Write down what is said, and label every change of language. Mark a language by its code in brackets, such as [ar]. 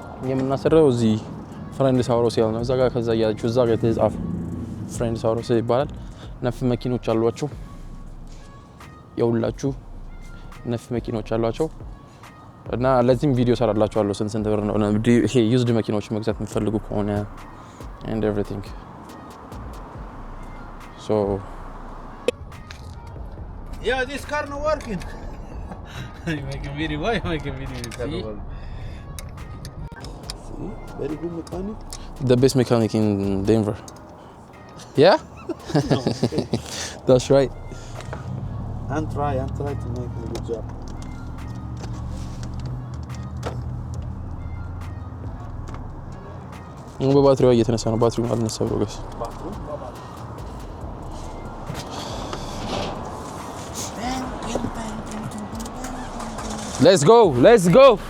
[am] የምናሰራው እዚህ ፍሬንድ ሳውሮስ ያለው ነው። እዛ ጋር ከዛ ያያችሁ እዛ ጋር የተጻፈ ፍሬንድ ሳውሮስ ይባላል። ነፍ መኪኖች አሏቸው። የሁላችሁ ነፍ መኪኖች አሏቸው እና ለዚህም ቪዲዮ ሰራላችኋለሁ ስንት ብር ነው ይሄ ዩዝድ መኪኖች መግዛት የምትፈልጉ ከሆነ [en] and everything. So yeah, this car not working. You make a video. Why you make a video? See? Very good mechanic. The best mechanic in Denver. Yeah? No, okay. That's right. And try to make a good job. [am] በባትሪው እየተነሳ ነው። ባትሪው አልነሳ ብሎ ጋይስ [en] Let's go.